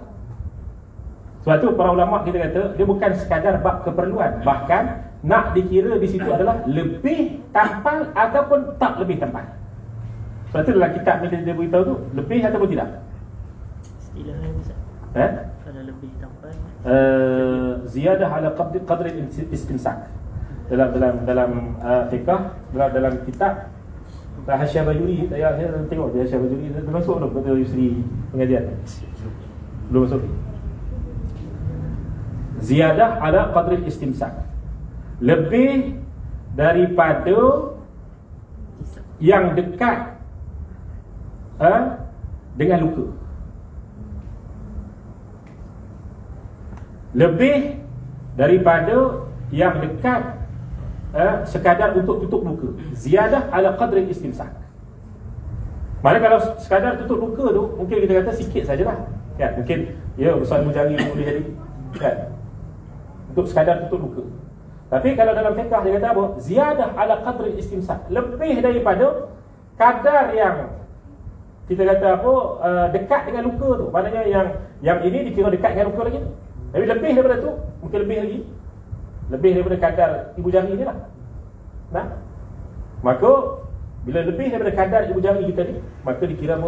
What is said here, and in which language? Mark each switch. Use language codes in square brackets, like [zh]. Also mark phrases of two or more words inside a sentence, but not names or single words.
[ms] Sebab tu para ulama kita kata dia bukan sekadar bab keperluan, bahkan nak dikira di situ adalah lebih tampal ataupun tak lebih tampal. Sebab tu dalam kitab ni dia beritahu tu lebih ataupun tidak. Istilah lain Ustaz. Kalau lebih tampal [ar] ziyadah ala qadri istinsak. [ms] Dalam fiqh, dalam kitab Hasyiah Bajuri, saya tengok dia Hasyiah Bajuri dia masuk belum kata Yusri pengajian. Belum masuk. [ar] Ziyadah ala qadri istimsak, [ms] lebih daripada yang dekat dengan luka, lebih daripada yang dekat sekadar untuk tutup luka. [ar] Ziyadah ala qadri istimsak. [ms] Maknanya kalau sekadar tutup luka tu mungkin kita kata sikit sajalah, kan? Mungkin ya besar jari boleh jadi, kan, untuk sekadar tutup luka. Tapi kalau dalam fiqh dia kata apa? [ar] Ziyadah ala qadri istimsak, [ms] lebih daripada kadar yang kita kata apa, dekat dengan luka tu. Maknanya yang ini dikira dekat dengan luka lagi tu. Tapi lebih daripada tu, mungkin lebih lagi. Lebih daripada kadar ibu jari ni lah. Nah, maka bila lebih daripada kadar ibu jari kita ni, maka dikira apa?